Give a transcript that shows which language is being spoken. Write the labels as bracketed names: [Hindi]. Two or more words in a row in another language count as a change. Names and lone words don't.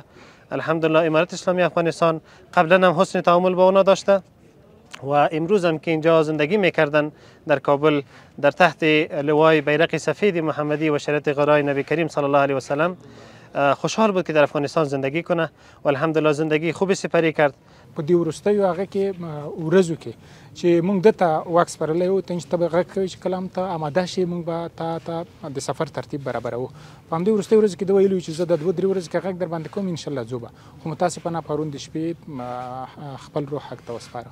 [Persian] الحمدلله امارت اسلامی افغانستان قبلا هم حسن تعامل با اونا داشته و امروز هم که اینجا زندگی میکردن در کابل در تحت لوای بیرق سفید محمدی و شریعت غرای نبی کریم [Arabic] صلی الله علیه و سلم [Persian] خوشحال بود که در افغانستان زندگی کنه و الحمدلله زندگی خوبی سپری کرد. [Pashto] په دې وروستیو هغه کې ورځو کې چې موږ دته واک سپارلی و ته چې ته به غږ کوې چې کله هم ته اماده شې موږ به تا ته د سفر ترتیب برابروو. په همدې وروستیو ورځو کې ده ویلي چې زه د 2-3 ورځو کې غږ در باندې کوم انشاءالله ځو به، خو متاسفانه پرون د شپې خپل روح حق ته وسپاره.